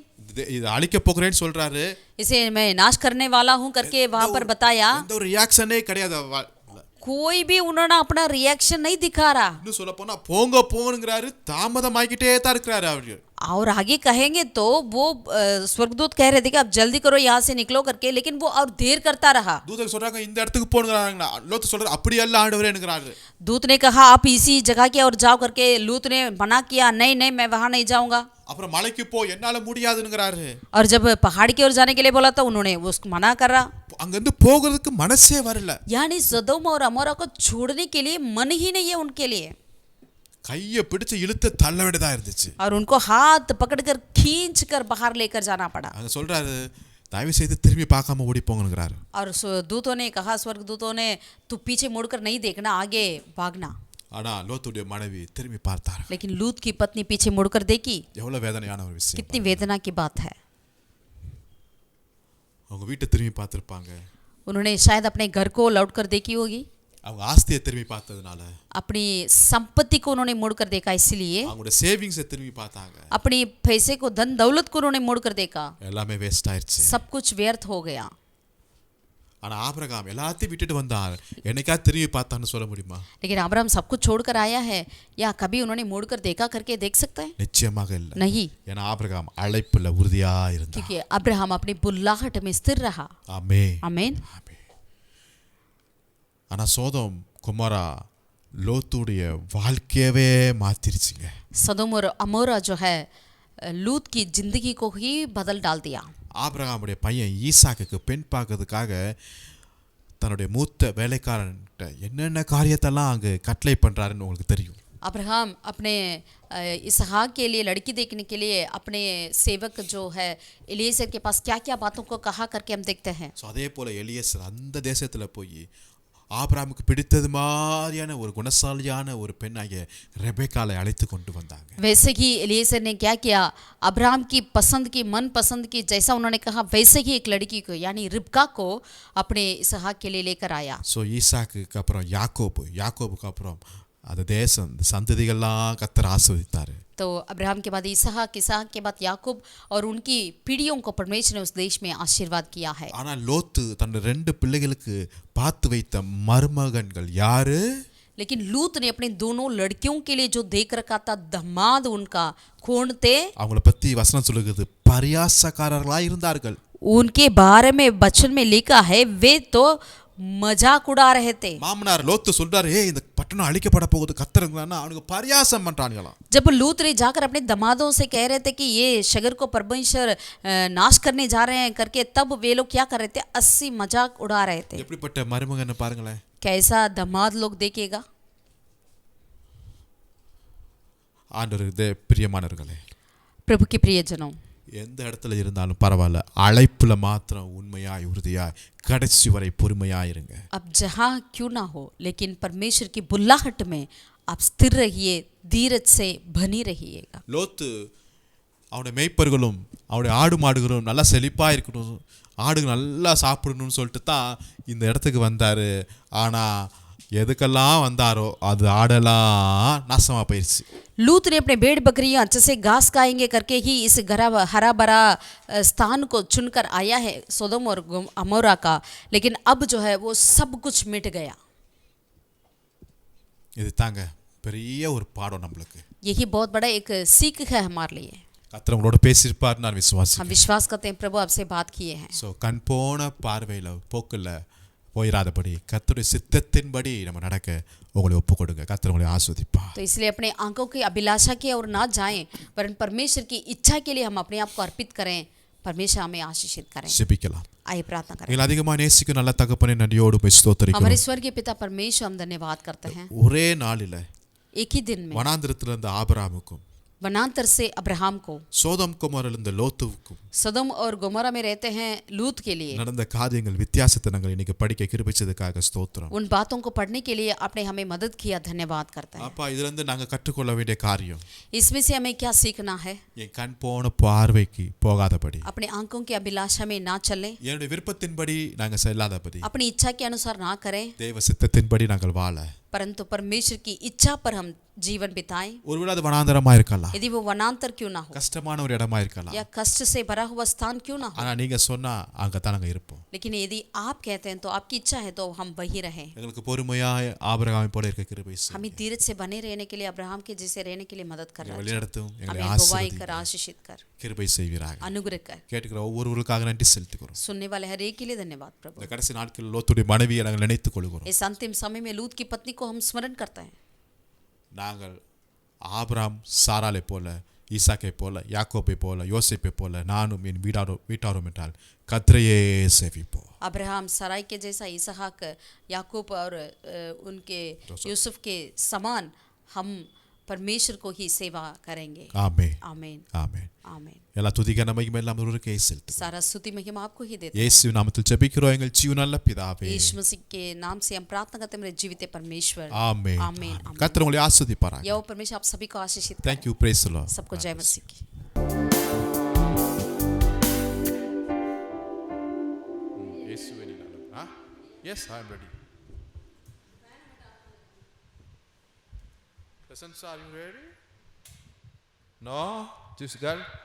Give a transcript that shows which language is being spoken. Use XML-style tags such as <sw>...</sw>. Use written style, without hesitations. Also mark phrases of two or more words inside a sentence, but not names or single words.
<ta>இது அழிக்க போகிறேன்னு சொல்றாரு.</ta> <hi>इसे मैं नाश करने वाला हूं करके वहां पर बताया.</hi> <ta>எந்த ஒரு ரியாக்ஷனே கிடையாது.</ta> <hi>कोई भी उन्होंने अपना रिएक्शन नहीं दिखा रहा.</hi> <ta>இன்னும் சொல்ல போனா போங்க போங்கங்கறாரு, தாமதமாக்கிட்டே தான் இருக்கிறாரு அவரு.</ta> <hi>और आगे कहेंगे तो वो स्वर्गदूत कह रहे थे कि आप जल्दी करो यहाँ से निकलो करके, लेकिन वो और देर करता रहा.</hi> <ta>தூதர் சொல்றாங்க இந்த இடத்துக்கு போங்கறாங்க. லோத்து சொல்றாரு அப்படி அல்ல ஆண்டவரேங்கறாரு.</ta> <hi>दूत ने कहा आप इसी जगह की ओर जाओ करके. लूत ने मना किया, नहीं नहीं मैं वहां नहीं जाऊंगा.</hi> <ta>அப்புறம் மலைக்கு போ, என்னால முடியாதுங்கறாரு.</ta> <hi>और जब पहाड़ की ओर जाने के लिए बोला तो उन्होंने उसको मना करा.</hi> <ta>அங்க இருந்து போகிறதுக்கு மனசே வரல.</ta> <hi>यानी सदोम और अमोरा को छोड़ने के लिए मन ही नहीं है उनके लिए.</hi> <ta>கையை பிடிச்சு இழுத்து தள்ள வேண்டியதா இருந்துச்சு.</ta> <hi>और उनको हाथ पकड़कर खींचकर बाहर लेकर जाना पड़ा.</hi> <ta>அங்க சொல்றாரு தயவு செய்து திரும்பி பார்க்காம ஓடி போங்கங்கறாரு.</ta> <hi>और दूतों ने कहा, स्वर्गदूतों ने, तू पीछे मुड़कर नहीं देखना, आगे भागना.</hi> <ta>ஆனா லோத்துடைய மனைவி திரும்பி பார்த்தார்.</ta> <hi>लेकिन लूत की पत्नी पीछे मुड़कर देखी.</hi> <ta>எவ்வளவு வேதனையான ஒரு விஷயம்.</ta> <hi>कितनी वेदना की बात है.</hi> <ta>அவங்க வீட்டை திரும்பி பார்த்திருப்பாங்க.</ta> <hi>उन्होंने शायद अपने घर को लौट कर देखी होगी.</hi> <ta>அவங்க ஆஸ்தியை திரும்பி பார்த்ததுனால,</ta> <hi>अपनी संपत्ति को उन्होंने मुड़कर देखा, इसलिए</hi> <ta>அவங்களோட சேவிங்ஸை திரும்பி பார்த்தாங்க.</ta> <hi>अपनी पैसे को, धन दौलत को उन्होंने मुड़कर देखा.</hi> <ta>எல்லாமே வேஸ்ட் ஆயிருச்சு.</ta> <hi>सब कुछ व्यर्थ हो गया.</hi> <ta>ஆனா ஆபிரகாம் எல்லாத்தையும் விட்டுட்டு வந்தார். என்னைக்கா திரும்பி பார்த்தான்னு சொல்ல முடியுமா?</ta> <hi>लेकिन अब्राहम सब कुछ छोड़कर आया है, या कभी उन्होंने मुड़कर देखा करके देख सकता है?</hi> <ta>நிச்சயமாக இல்ல.</ta> <hi>नहीं,</hi> <ta>ஏன்னா ஆபிரகாம் அழைப்புல உறுதியா இருந்தார்.</ta> <hi>क्योंकि अब्राहम अपनी बुल्लाहट में स्थिर रहा.</hi> <ta>ஆமென்.</ta> <hi>आमीन.</hi> <ta>ஆனா சோதோம் குமாரா லோத்துடைய வாழ்க்கையவே மாத்திருச்சுங்க.</ta> <hi>सदोम और अमोरा जो है लूत की जिंदगी को ही बदल डाल दिया.</hi> <ta>ஆபிரகாமுடைய பையன் ஈசாக்குக்கு பெண் பார்க்கறதுக்காக தன்னுடைய மூத்த வேலைக்காரன்கிட்ட என்னென்ன காரியத்தெல்லாம் அங்கே கட்டளை பண்ணுறாருன்னு உங்களுக்கு தெரியும்.</ta> <hi>अब्राहम अपने इसहाक के लिए लड़की देखने के लिए अपने सेवक जो है एलीएजर के पास क्या क्या बातों को कहा करके हम देखते हैं.</hi> <ta>ஸோ அதே போல் எலியேசர் அந்த தேசத்தில் போய் ஆபிரகாமுக்கு பிடித்தது மாதிரியான ஒரு குணசாலியான ஒரு பெண்ணாகிய ரெபேக்காளை அழைத்து கொண்டு வந்தாங்க.</ta> <hi>वैसे ही एलीएजर ने क्या किया, अब्राहम की पसंद की, मन पसंद की, जैसा उन्होंने कहा वैसे ही एक लड़की को यानी रिबका को अपने इसहाक के लिए लेकर आया.</hi> <ta>ஸோ ஈசாக்குக்கு அப்புறம் யாக்கோபுக்கு அப்புறம் அந்த தேசம் சந்ததிகள்லாம் கர்த்தர் ஆசீர்வதித்தார்.</ta> <hi>तो अब्राहम के बाद इसहाक के बाद याकूब और उनकी पीढ़ियों को परमेश्वर ने उस देश में आशीर्वाद किया है.</hi> <ta>ஆனால் லோத்து தன் 2 பிள்ளைகளுக்கு பார்த்து வைத்த மருமகன்கள் யாரு?</ta> <hi>लेकिन लूत ने अपने दोनों लड़कियों के लिए जो देख रखा था दामाद उनका कौन थे?</hi> <ta>அவங்கள பத்தி வசனம் சொல்லுகிறது பரியாசக்காரர்களாய் இருந்தார்கள்.</ta> <hi>उनके बारे में वचन में लिखा है वे तो मजाक उड़ा रहे थे।</hi> <ta>மாமனார் லோத்து சொல்றாரு, ஏய் இந்த பட்டணம் அழிக்கப்பட போகுது கத்தருங்களான்னா அவனுக்கு பரியாசம் பண்றானுங்களாம்.</ta> <hi>जब लूत रे जाकर अपने दमादों से कह रहे थे कि ये शगर को परमेश्वर नाश करने जा रहे हैं करके, तब वे लोग क्या कर रहे थे? 80 मजाक उड़ा रहे थे।</hi> <ta>எப்படிப்பட்ட மருமகன்னு பாருங்களேன்.</ta> <hi>कैसा दमाद लोग देखिएगा।</hi> <ta>ஆண்டவருக்கு பிரியமானவர்களே,</ta> <hi>प्रभु के प्रियजनों,</hi> <ta>எந்த இடத்துல இருந்தாலும் பரவாயில்ல, அழைப்புல மாத்திரம் உண்மையாய் உறுதியாய் கடைசி வரை பொறுமையாய் இருங்க.</ta> <hi>अब जहाँ क्यों ना हो, लेकिन परमेश्वर की बुल्लाहट में आप स्थिर रहिए, धीरज से बनी रहिएगा।</hi> <ta>லோத்து அவனுடைய மேய்ப்பர்களும் அவனுடைய ஆடு மாடுகளும் நல்லா செழிப்பா இருக்கணும், ஆடுகள் நல்லா சாப்பிடணும்னு சொல்லிட்டு தான் இந்த இடத்துக்கு வந்தாரு. ஆனா எதுக்கெல்லாம் வந்தாரோ அது ஆடெல்லாம் நாசமா போயிடுச்சு.</ta> <hi>लूत ने अपने भेड़ बकरियां अच्छे से घास खाएंगे करके ही इस हरा भरा स्थान को चुनकर आया है, सोदोम और अमोरा का, लेकिन अब जो है वो सब कुछ मिट गया।</hi> <ta>இது தாங்க பெரிய ஒரு பாடம் நம்மளுக்கு.</ta> <hi>यही बहुत बड़ा एक सीख है हमारे लिए।</hi> <ta>கர்த்தர் உங்களோட பேசியிருப்பார் நான்</ta> <hi>हम</hi> <ta>விசுவாசிக்கிறேன்.</ta> <hi>विश्वास करते हैं प्रभु आपसे बात किए हैं।</hi> <ta>ஸோ கண் போன பார்வையில் போக்கில் போயிடாதபடி கர்த்தருடைய சித்தத்தின்படி நம்ம நடக்க உங்களை ஒப்பு கொடுங்க. கர்த்தர் உங்களை ஆஸ்வதிப்பா.</ta> <hi>तो इसलिए अपने आंखों की अभिलाषा की ओर ना जाएं, वरन परमेश्वर की इच्छा के लिए हम अपने आप को अर्पित करें। परमेश्वर हमें आशीषित करें।</hi> <ta>ஜெபிக்கலாம்.</ta> <hi>आइए प्रार्थना करें।</hi> <ta>நீங்கள் அதிகமாக நேசிக்கும் நல்ல தகப்பனே, நன்றியோடு போய் ஸ்தோத்திரிக்கிறோம்.</ta> <hi>हमारे स्वर्गीय पिता परमेश्वर, हम धन्यवाद करते हैं।</hi> <ta>ஒரே நாளில்</ta> <hi>एक ही दिन में</hi> <ta>வனாந்திரத்தில் இருந்த ஆபிரகாமுக்கும்</ta> <hi>वनांतर से अब्राहम को,</hi> <ta>சோதம் குமாரில் இருந்த லோத்துவுக்கும்</ta> <hi>सदम और गोमोरा में रहते हैं लूत के लिए,</hi> <ta>நடந்த காரியங்கள் வித்தியாசத்தை நாங்கள் இன்னைக்கு படிக்க கிருபிச்சதுக்காக ஸ்தோத்திரம்.</ta> <hi>उन बातों को पढ़ने के लिए आपने हमें मदद किया, धन्यवाद करते हैं।</hi> <ta>அப்பா, இதுல இருந்து நாங்கள் கற்றுக்கொள்ள வேண்டிய காரியம்,</ta> <hi>इसमें से हमें क्या सीखना है?</hi> <ta>என் கண் போன பார்வைக்கு போகாதபடி,</ta> <hi>अपने आंखों की अभिलाषा में ना चलें,</hi> <ta>என்னுடைய விருப்பத்தின்படி நாங்கள் செல்லாதபடி,</ta> <hi>अपनी इच्छा के अनुसार ना करें,</hi> <ta>தேவ சித்தத்தின்படி நாங்கள் வாழ,</ta> <hi>परंतु परमेश्वर की इच्छा पर हम जीवन बिताएं।</hi> <ta>ஒருவேளை அது வனாந்தரமா இருக்கலாம்,</ta> <hi>यदि वो वनांतर क्यों ना हो,</hi> <ta>கஷ்டமான ஒரு இடமா இருக்கலாம்,</ta> <hi>या कष्ट से भरा हुआ स्थान क्यों ना हो,</hi> <ta>ஆனா நீங்க சொன்னா அங்கதான் நாங்க இருப்போம்.</ta> <hi>लेकिन यदि आप कहते हैं तो आपकी इच्छा है तो हम वही रहें।</hi> <ta>எங்களுக்கு பொறுமையாய் ஆபிரகாமை போல இருக்க கிருபை செய்யுங்க.</ta> <hi>हमें धीरज से बने रहने के लिए, अब्राहम के जैसे रहने के लिए मदद कर रहा है।</hi> <ta>வழிநடத்தும், எங்களை</ta> <hi>हमें अगुवाई कर,</hi> <ta>ஆசீர்வதிங்க,</ta> <hi>आशीषित कर,</hi> <ta>கிருபை செய்வீராக.</ta> <hi>अनुग्रह कर।</hi> <ta>கேட்டுக்கிற ஒவ்வொருவருக்காக நன்றி செலுத்துகிறோம்.</ta> <hi>सुनने वाले हर एक के लिए धन्यवाद प्रभु।</hi> <ta>இந்த கடைசி நாட்களில் லோத்துடைய மனைவியை நாங்கள் நினைத்துக் கொள்கிறோம்.</ta> <hi>इस अंतिम समय में लूत की पत्नी को हम स्मरण करते हैं।</hi> <ta>நாங்கள் ஆபிரகாம் சாராளை போல, ஈசாக்கை போல, யாக்கோபை போல, யோசேப்பை போல நானும் என் வீட்டாரும் என்றால் கர்த்தரையே சேவிப்போம்.</ta> <hi>अब्राहम सराय के जैसा, इसहाक, याकूब और उनके यूसुफ के समान हम परमेश्वर को ही सेवा करेंगे।</hi> <ta>ஆமென்,</ta> <hi>आमीन,</hi> <ta>ஆமென்,</ta> <hi>आमीन।</hi> <ta>எல்லா துதிக்க நன்மையும் எல்லாம் ஒருவருக்கே செலுத்துகிறோம்.</ta> <hi>सारा स्तुति महिमा आपको ही देते हैं।</hi> <ta>இயேசு நாமத்தில் ஜெபிக்கிறோம் எங்கள் ஜீவனுள்ள பிதாவே.</ta> <hi>यीशु मसीह के नाम से हम प्रार्थना करते हैं, मेरे जीवित परमेश्वर।</hi> <ta>ஆமென்,</ta> <hi>आमीन,</hi> <ta>ஆமென்.</ta> <hi>आमीन।</hi> <ta>கர்த்தர் உங்களை ஆசீர்வதிப்பாராக.</ta> <hi>यहोवा परमेश्वर आप सभी को आशीषित</hi> <en>Thank</en> <hi>करें।</hi> <en>you, praise the Lord.</en> <hi>सबको जय मसीह की।</hi> <ta>இயேசுவின் நாமத்தில்.</ta> <en>Yes, I am ready. Presents, are you ready? No, this girl.</en>